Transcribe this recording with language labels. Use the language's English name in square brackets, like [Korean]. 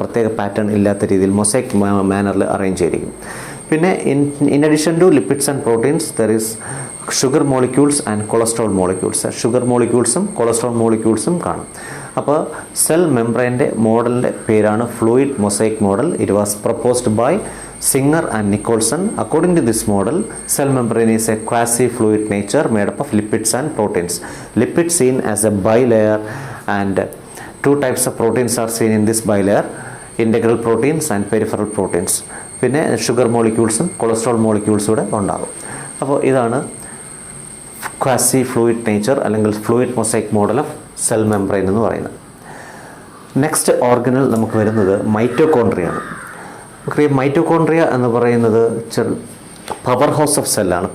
[Malayalam] പ്രത്യേക പാറ്റേൺ ഇല്ലാത്ത രീതിയിൽ മൊസൈക്ക് മാനറിൽ അറേഞ്ച് ചെയ്തിരിക്കും. [English] പിന്നെ in addition to lipids and proteins there is sugar molecules and cholesterol molecules. [Malayalam] Sugar മോളിക്യൂൾസും cholesterol മോളിക്യൂൾസും കാണും. അപ്പോൾ സെൽ മെംബ്രെയിൻ്റെ മോഡലിൻ്റെ പേരാണ് fluid mosaic model. [English] It was proposed by Singer and Nicholson. According to this model, cell membrane is a quasi-fluid nature made up of lipids and proteins. Lipids seen as a bilayer, and two types of proteins are seen in this bilayer: integral proteins and peripheral proteins. [Malayalam] പിന്നെ sugar മോളിക്യൂൾസും cholesterol മോളിക്യൂൾസും കൂടെ ഉണ്ടാകും. അപ്പോൾ ഇതാണ് quasi fluid nature അല്ലെങ്കിൽ fluid mosaic model of cell membrane എന്ന് പറയുന്നത്. Next organelle നമുക്ക് വരുന്നത് മൈറ്റോകോൺട്രിയാണ്. മൈറ്റോകോൺട്രിയ എന്ന് പറയുന്നത് പവർ ഹൗസ് ഓഫ് സെല്ലാണ്.